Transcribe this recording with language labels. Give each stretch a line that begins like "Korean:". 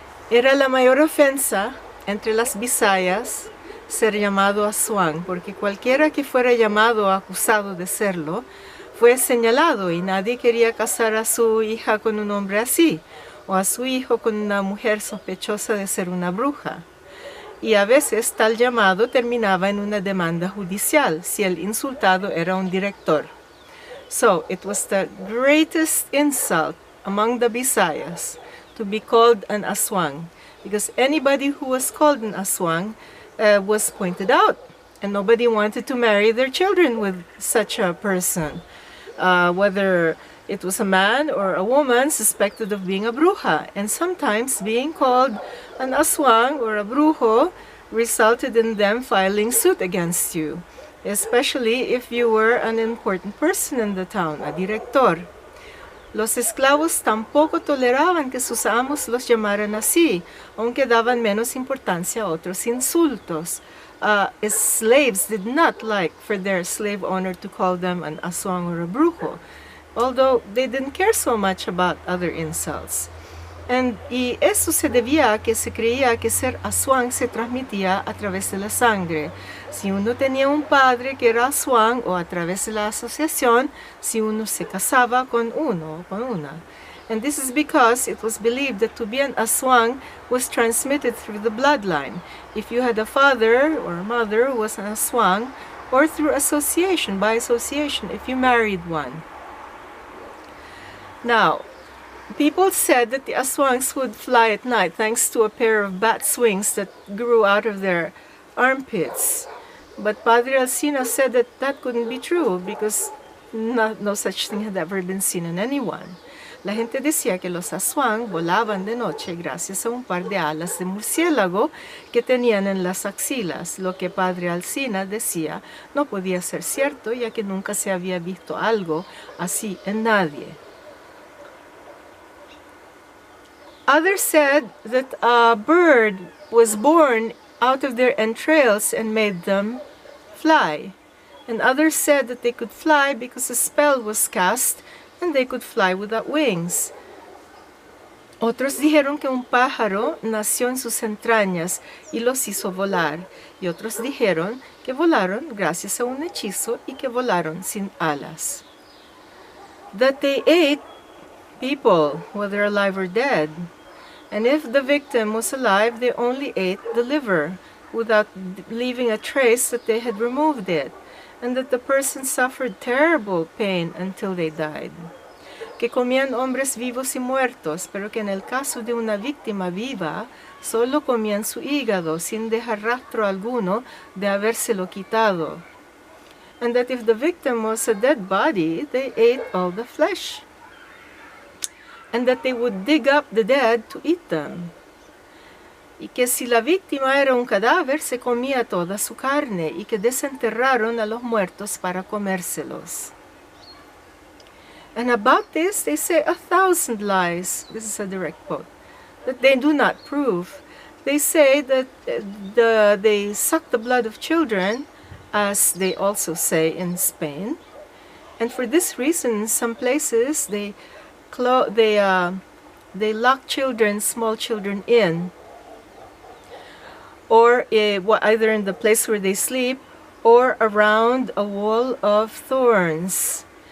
Spanish: Era la mayor ofensa entre las Bisayas ser llamado aswang, porque cualquiera que fuera llamado o acusado de serlo fue señalado y nadie quería casar a su hija con un hombre así, o a su hijo con una mujer sospechosa de ser una bruja. Y a veces tal llamado terminaba en una demanda judicial si el insultado era un director.
English: So it was the greatest insult among the Bisayas to be called an aswang, because anybody who was called an aswang was pointed out, and nobody wanted to marry their children with such a person, whether it was a man or a woman suspected of being a bruja. And sometimes being called an aswang or a brujo resulted in them filing suit against you, especially if you were an important person in the town, a director.
Spanish: Los esclavos tampoco toleraban que sus amos los llamaran así, aunque daban menos importancia a otros insultos.
English: Slaves did not like for their slave owner to call them an aswang or a brujo, although they didn't care so much about other insults.
Spanish: Y eso se debía a que se creía que ser aswang se transmitía a través de la sangre. Si uno tenía un padre que era aswang, o a través de la asociación, si uno se casaba con uno o con una.
English: And this is because it was believed that to be an aswang was transmitted through the bloodline. If you had a father or a mother who was an aswang, or through association, by association, if you married one. Now, people said that the aswangs would fly at night thanks to a pair of bat's wings that grew out of their armpits. But Padre Alzina said that that couldn't be true because no such thing had ever been seen in anyone.
Spanish: La gente decía que los aswang volaban de noche gracias a un par de alas de murciélago que tenían en las axilas, lo que Padre Alzina decía no podía ser cierto, ya que nunca se había visto algo así en nadie.
English: Others said that a bird was born out of their entrails and made them fly. And others said that they could fly because a spell was cast and they could fly without wings.
Spanish: Otros dijeron que un pájaro nació en sus entrañas y los hizo volar. Y otros dijeron que volaron gracias a un hechizo y que volaron sin alas.
English: That they ate people, whether alive or dead. And if the victim was alive, they only ate the liver, without leaving a trace that they had removed it, and that the person suffered terrible pain until they died.
Spanish: Que comían hombres vivos y muertos, pero que en el caso de una víctima viva, solo comían su hígado, sin dejar rastro alguno de habérselo quitado.
English: And that if the victim was a dead body, they ate all the flesh. And that they would dig up the dead to eat them.
Spanish: Y que si la víctima era un cadáver, se comía toda su carne, y que desenterraron a los muertos para comérselos.
English: And about this, they say 1,000 lies. This is a direct quote. That they do not prove. They say that they suck the blood of children, as they also say in Spain. And for this reason, in some places, they lock children, small children in, or either in the place where they sleep, or around a wall of thorns.